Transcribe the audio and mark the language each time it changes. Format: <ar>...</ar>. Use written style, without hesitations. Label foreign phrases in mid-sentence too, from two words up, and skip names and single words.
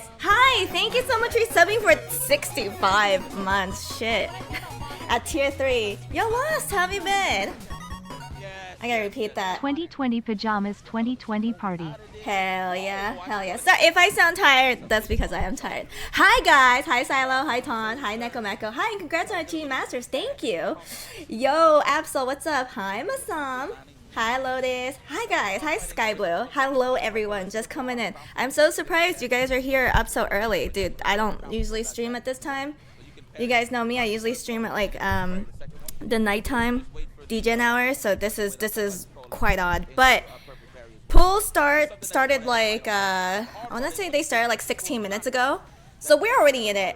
<en>Hi, thank you so much for subbing for 65 months. Shit. At tier 3. Yo, Lost, how have you been? I gotta repeat that. 2020 pajamas 2020 party. Hell yeah, hell yeah. So if I sound tired, that's because I am tired. Hi guys, hi Silo, hi Ton, hi Nekomeko, hi, and congrats on achieving Masters, thank you. Yo, Absol, what's up? Hi Masam. Hi Lotus. Hi guys, hi Skyblue. Hello everyone, just coming in. I'm so surprised you guys are here up so early. Dude, I don't usually stream at this time. You guys know me, I usually stream at like the nighttime DJ hours, so this is quite odd. But pool started like I wanna say they started like 16 minutes ago, so we're already in it.</en>